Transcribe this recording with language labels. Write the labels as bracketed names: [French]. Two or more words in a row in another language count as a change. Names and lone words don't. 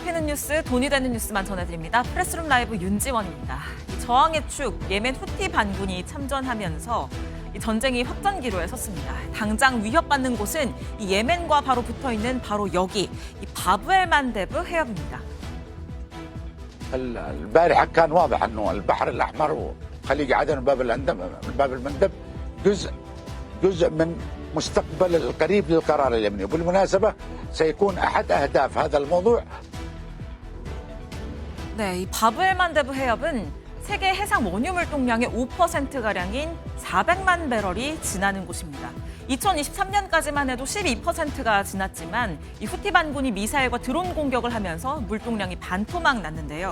[Korean] 뉴스, 돈이 되는 뉴스만 전해드립니다. 프레스룸 라이브 윤지원입니다. 저항의 축, 예멘 후티 반군이 참전하면서 이 전쟁이 확전기로에 섰습니다. 당장 위협받는 곳은 이 예멘과 바로 붙어있는 바로 여기, 이 바브엘 만데브 해협입니다. [Arabic] البارحة كان واضح أنه البحر الأحمر وخليج عدن وباب المندب جزء من مستقبل القريب للقرار اليمني. وبالمناسبة سيكون أحد أهداف هذا الموضوع. [Korean] 네, 이 바브엘 만데브 해협은 세계 해상 원유 물동량의 5%가량인 400만 배럴이 지나는 곳입니다. 2023년까지만 해도 12%가 지났지만 이 후티 반군이 미사일과 드론 공격을 하면서 물동량이 반토막 났는데요.